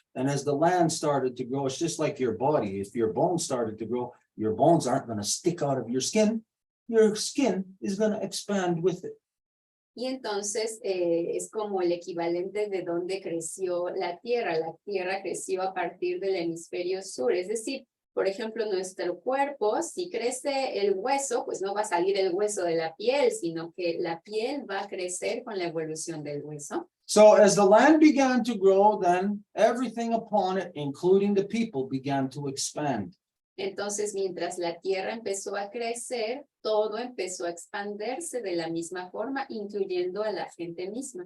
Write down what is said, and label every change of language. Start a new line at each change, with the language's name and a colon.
English: And as the land started to grow, it's just like your body. If your bones started to grow, your bones aren't going to stick out of your skin. Your skin is going to expand with it.
Spanish: Y entonces es como el equivalente de donde creció la tierra. La tierra creció a partir del hemisferio sur. Es decir, por ejemplo, nuestro cuerpo, si crece el hueso, pues no va a salir el hueso de la piel, sino que la piel va a crecer con la evolución del hueso.
English: So as the land began to grow, then everything upon it, including the people, began to expand.
Spanish: Entonces, mientras la tierra empezó a crecer, todo empezó a expandirse de la misma forma, incluyendo a la gente misma.